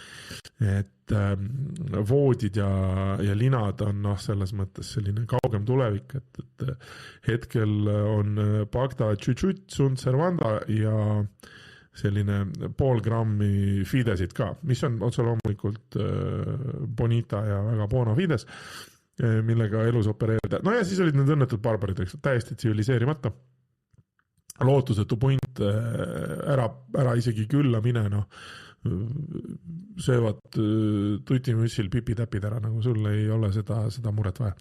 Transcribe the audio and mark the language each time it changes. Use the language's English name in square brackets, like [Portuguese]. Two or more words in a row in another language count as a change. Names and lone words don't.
[Estonian] Et voodid ja linad on selles mõttes selline kaugem tulevik, et hetkel on Bagda Tšutšut, [Latin] Sunt Servanda [Estonian] ja selline 0,5 grammi fidesid ka, mis on otse loomulikult bonita ja väga [Latin] bona fides, [Estonian] millega elus opereerida. No ja siis olid need õnnetud barbarid, täiesti tsiviliseerimata. Lootusetu punt ära isegi külla mine, söövad tutimüssil pipitäpid ära, nagu sul ei ole seda muret vaja.